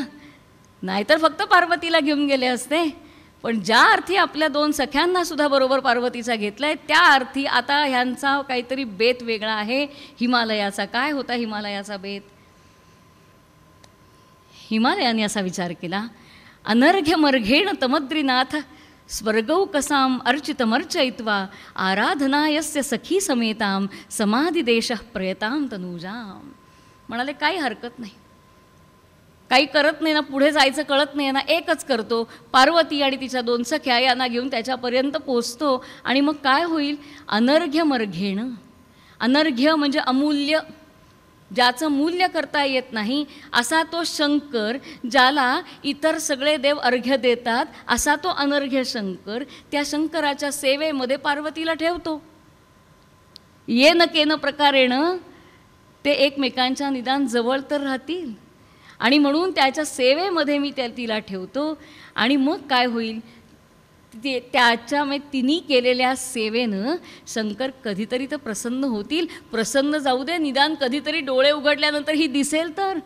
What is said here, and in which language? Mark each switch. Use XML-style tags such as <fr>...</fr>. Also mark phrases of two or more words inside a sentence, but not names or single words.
<mr>नाहीतर फक्त पार्वतीला घेऊन गेले असते. पण ज्या अर्थी आपल्या दोन सख्यांनासुद्धा बरोबर पार्वतीचा घेतला आहे त्या अर्थी आता ह्यांचा काहीतरी बेत वेगळा आहे. हिमालयाचा काय होता हिमालयाचा बेत? हिमालयाने असा विचार केला,</mr> <sa>अनर्घ्यमर्घेण तमद्रीनाथ स्वर्गौकसाम अर्चितमर्चयित्वा आराधनायस्य सखी समेताम समाधिदेशः प्रयताम तनूजाम.</sa> <mr>म्हणाले काही हरकत नाही, काही करत नाही ना, पुढे जायचं कळत नाही ना, एकच करतो, पार्वती आणि तिच्या दोन सख्या यांना घेऊन त्याच्यापर्यंत पोचतो. आणि मग काय होईल? अनर्घ्यमर्घेण, अनर्घ्य म्हणजे अमूल्य, ज्याचं मूल्य करता येत नाही असा तो शंकर, ज्याला इतर सगळे देव अर्घ्य देतात असा तो अनर्घ्य शंकर, त्या शंकराच्या सेवेमध्ये पार्वतीला ठेवतो.</mr> <sa>येन केन प्रकारेण</sa> <mr>ते एकमेकांच्या निदान जवळ तर राहतील. आणि म्हणून त्याच्या सेवेमध्ये मी तिला ठेवतो. आणि मग काय होईल? तिने केलेल्या सेवेनं शंकर कधीतरी तर प्रसन्न होतील. प्रसन्न जाऊ दे, निदान कधीतरी डोळे उघडल्यानंतर ही दिसेल तर.</mr>